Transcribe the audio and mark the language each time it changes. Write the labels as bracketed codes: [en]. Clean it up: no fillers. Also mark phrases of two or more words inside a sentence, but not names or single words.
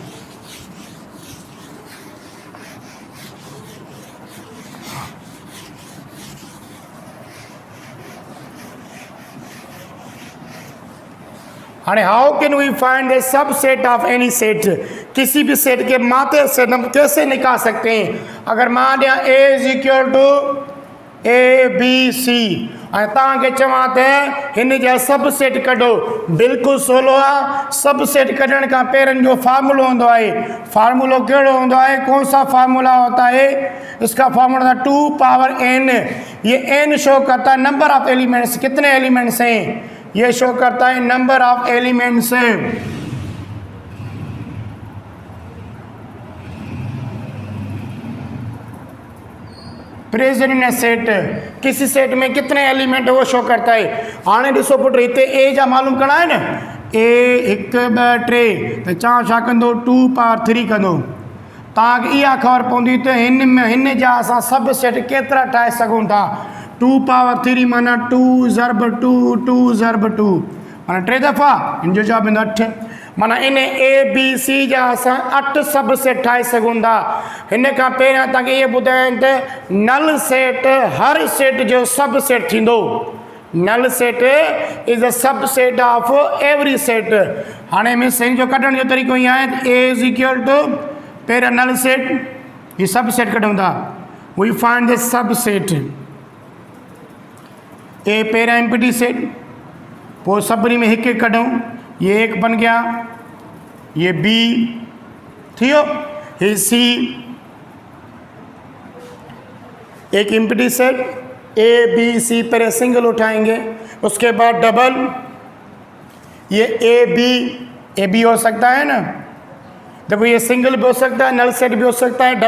[en] are how can we find the subset of any set. [ur] کسی بھی سیٹ کے ماتے سے ہم کیسے نکال سکتے ہیں. [sd] अगर मान लिया [en] A is equal to A B C [sd] ऐं तव्हांखे चवां त हिन जा सब सेट कढो, बिल्कुलु सवलो आहे। सब सेट कढण खां पहिरियों जो फार्मूलो हूंदो आहे, फार्मूलो कहिड़ो हूंदो आहे, [ur] کون سا فارمولا ہوتا ہے، اس کا فارمولا تھا 2 پاور n. یہ n شو کرتا ہے [en] number of elements, [ur] کتنے ایلیمنٹس ہیں، یہ شو کرتا ہے [en] number of elements. present in set, [ur] کسی سیٹ میں کتنے ایلیمنٹ وہ شو کرتا ہے. [sd] हाणे ॾिसो पुट हिते ए जा मालूम करणा है न, ए 1 2 3 त चवां छा कंदो 2 पावर 3 कंदो। तव्हांखे इहा ख़बर पवंदी त हिन जा असां सब सेट केतिरा ठाहे सघूं था। 2 पावर 3 माना 2 ज़रब 2 2 ज़रब 2 माना 3 दफ़ा, इन जो जवाब ईंदो 8। माना इन ए बी सी जा असां 8 सब सेट ठाहे सघूं था। हिन खां पहिरियां तव्हांखे इहे ॿुधाइनि त नल सेट हर सेट जो सब सेट थींदो। [en] null set is a subset of every set. [sd] हाणे में सेट जो कढण जो तरीक़ो ई आहे, [en] A is equal to [sd] पहिरियां नल सेट, ये सब सेट कढूं था। [en] we find the subset. [sd] ए पहिरियां एम्प्टी सेट, पोइ सभिनी में हिकु कढूं, [ur] یہ 1 بن گیا، یہ بی تھیو، یہ سی. ایک ایمپٹی سیٹ اے بی سی پہلے سنگل اٹھائیں گے، اس کے بعد ڈبل. یہ اے بی ہو سکتا ہے نا، دیکھو یہ سنگل بھی ہو سکتا ہے، نل سیٹ بھی ہو سکتا ہے.